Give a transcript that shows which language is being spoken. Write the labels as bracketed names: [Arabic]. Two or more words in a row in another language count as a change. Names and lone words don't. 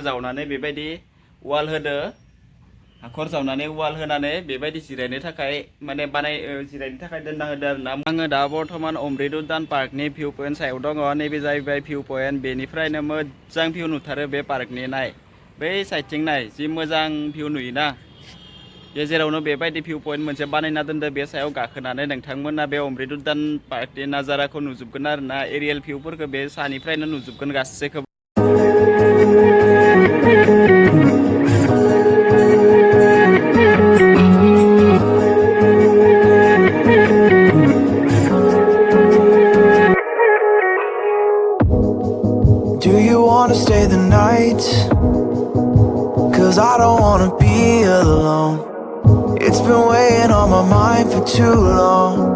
[Bodo] जावनानै बेबायदि वाल होदो हाखर जावनानै वाल होनानै बेबायदि जिरायनो थाखाय माने जिरायनो थाखाय दोनना होदो आरोना आङो दा बर्थमान अमृत उद्यान पार्कनि [English] view point [Bodo] सायाव दङ नैबे जाहैबाय [English] view point [Bodo] बेनिफ्रायनो मोजां भिउ नुथारो बे पार्कनि नाय बै साइडथिं नाय जि मोजां भिउ नुयोना गेजेरावनो बेबायदि [English] view point [Bodo] मोनसे बानायना दोनदो बे सायाव गाखोनानै नोंथांमोना बे अमृत उद्यान पार्कनि नाजाराखौ नुजोबगोन आरोना एरियेल भिउफोरखौ बे सानिफ्रायनो नुजोबगोन गासैखौबो [English] Do you want to stay the night? 'Cause I don't want to be alone. It's been weighing on my mind for too long.